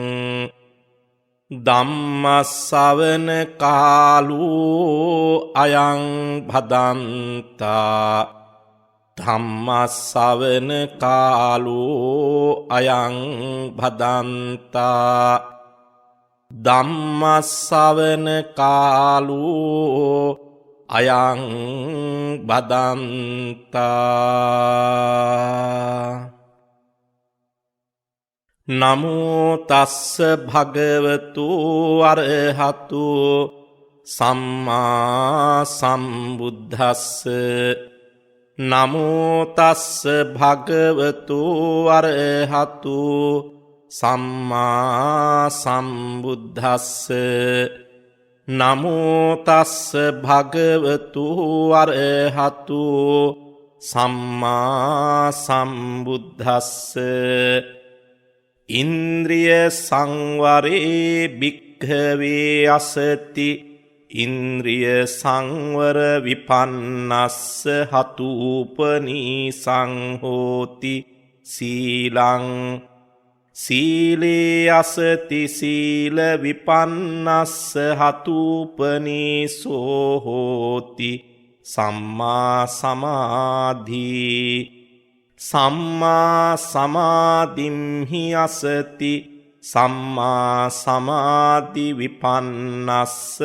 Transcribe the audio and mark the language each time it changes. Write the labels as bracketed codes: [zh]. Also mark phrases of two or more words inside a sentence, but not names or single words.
[pi] ධම්මස්සවන කාලෝ අයං භදන්තා ධම්මස්සවන කාලෝ අයං භදන්තා ධම්මස්සවන කාලෝ අයං භදන්තා නමෝ තස්ස භගවතු අරහතු සම්මා සම්බුද්දස්ස නමෝ තස්ස භගවතු අරහතු සම්මා සම්බුද්දස්ස නමෝ තස්ස භගවතු අරහතු සම්මා සම්බුද්දස්ස ඉන්ද්‍රිය සංවරේ භික්ඛවේ අසති ඉන්ද්‍රිය සංවර විපන්නස්ස හතුපනීසං හෝති සීලං සීලේ අසති සීල විපන්නස්ස හතුපනීසෝ හෝති සම්මා සමාධි සම්මා සමාධිම්හි අසති සම්මා සමාධි විපන්නස්ස